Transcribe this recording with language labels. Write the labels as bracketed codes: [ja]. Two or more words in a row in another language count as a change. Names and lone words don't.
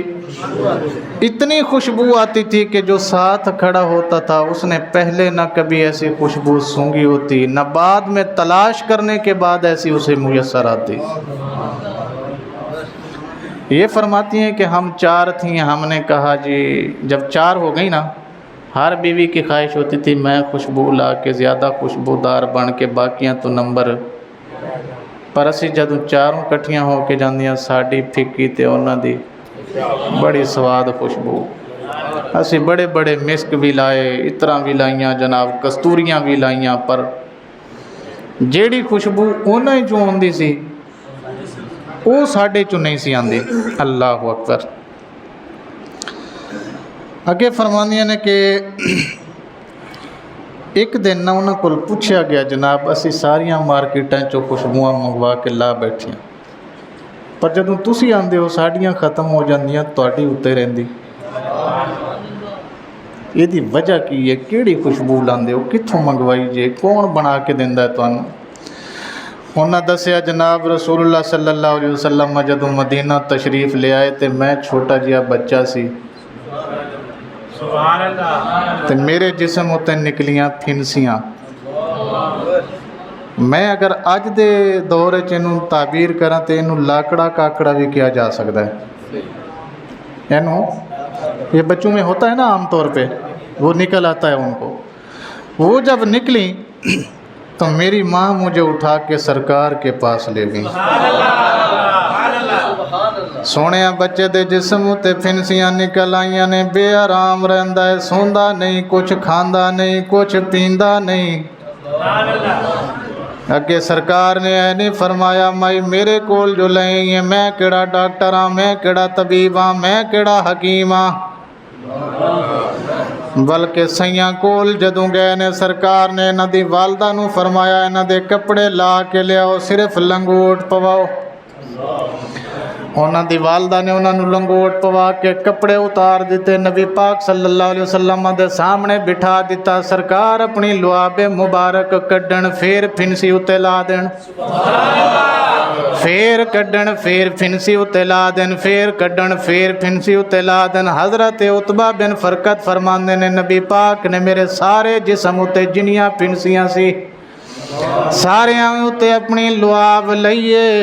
[ur] اتنی خوشبو آتی تھی کہ جو ساتھ کھڑا ہوتا تھا اس نے پہلے نہ کبھی ایسی خوشبو سونگھی ہوتی، نہ بعد میں تلاش کرنے کے بعد ایسی اسے میسر آتی. یہ فرماتی ہیں کہ ہم 4 تھیں. ہم نے کہا جی جب 4 ہو گئی نا، ہر بیوی کی خواہش ہوتی تھی میں خوشبو لا کے زیادہ خوشبودار بن کے [pa] باقیاں تو نمبر. پر اسی جدوں 4 کٹھیاں ہو کے جاندیاں ساڈی پھیکی تے انہاں دی بڑی سواد خوشبو. اسی بڑے بڑے مسک بھی لائے، عطراں بھی لائیاں جناب، کستوریاں بھی لائیاں، پر جیڑی خوشبو انہاں ہی چوں آندی سی وہ ساڈے چوں نہیں سی آندی. اللہ اکبر. اگے فرماندیاں نے کہ ایک دن نہ انہاں کول پوچھا گیا جناب اسی ساریاں مارکیٹاں چوں خوشبوواں منگوا کے لا بیٹھے ہیں، پر جدوں تسی آندے ہو ساڈیاں ختم ہو جاندیاں، تہاڈی اتنے رہندی. ਇਹਦੀ ਵਜ੍ਹਾ ਕੀ ਹੈ? ਕਿਹੜੀ ਖੁਸ਼ਬੂ ਲਾਉਂਦੇ ਹੋ? ਕਿੱਥੋਂ ਮੰਗਵਾਈ ਜੇ? ਕੌਣ ਬਣਾ ਕੇ ਦਿੰਦਾ ਤੁਹਾਨੂੰ? ਉਹਨਾਂ ਦੱਸਿਆ ਜਨਾਬ [ar] رسول الله صلى الله عليه وسلم [pa] ਜਦੋਂ ਮਦੀਨਾ ਤਸ਼ਰੀਫ ਲਿਆਏ ਤੇ ਮੈਂ ਛੋਟਾ ਜਿਹਾ ਬੱਚਾ ਸੀ [ar] سبحان الله [pa] ਤੇ ਮੇਰੇ ਜਿਸਮ ਉੱਤੇ ਨਿਕਲੀਆਂ ਫਿਨਸੀਆਂ। ਮੈਂ ਅਗਰ ਅੱਜ ਦੇ ਦੌਰ 'ਚ ਇਹਨੂੰ ਤਾਬੀਰ ਕਰਾਂ ਤੇ ਇਹਨੂੰ ਲਾਕੜਾ ਕਾਕੜਾ ਵੀ ਕਿਹਾ ਜਾ ਸਕਦਾ ਹੈ। [ur] ਇਹਨੂੰ یہ بچوں میں ہوتا ہے نا عام طور پے، وہ نکل آتا ہے انکو. وہ جب نکلی تو میری ماں مجھے اٹھا کے سرکار کے پاس لے گئی. [pa] سوہنے بچے دے جسم اتے پھنسیاں نکل آئیاں نے، بےآرام رہندا ہے، سوندا نہیں، کجھ کھاندا نہیں، کجھ پیندا نہیں. اگے سرکار نے اے نہیں فرمایا مائی میرے کول جو لئی ہے، میں کیڑا ڈاکٹر ہاں، میں کیڑا طبیب ہاں، میں کیڑا حکیم ہاں، بلکہ سیاں کول جدوں گئے نے سرکار نے انہاں دی والدہ نوں فرمایا انہاں دے کپڑے لا کے لیاؤ، صرف لنگوٹ پواؤ. انہاں دی والدہ نے انہاں نوں لنگوٹ پوا کے کپڑے اتار دتے، نبی پاک [ar] صلى الله عليه وسلم [pa] دے سامنے بٹھا دتا. سرکار اپنی لعابے مبارک کڈھن، پھر پھنسی اتے لا دین، پھر کڈھن، پھر پھنسی اتے لا دین، پھر کڈھن، پھر پھنسی اتے لا دین. حضرت عتبہ بن فرقت فرماندے نے نبی پاک نے میرے سارے جسم اتے جنیاں پھنسیاں سی ساریاں اتے اپنی لعاب لئیے.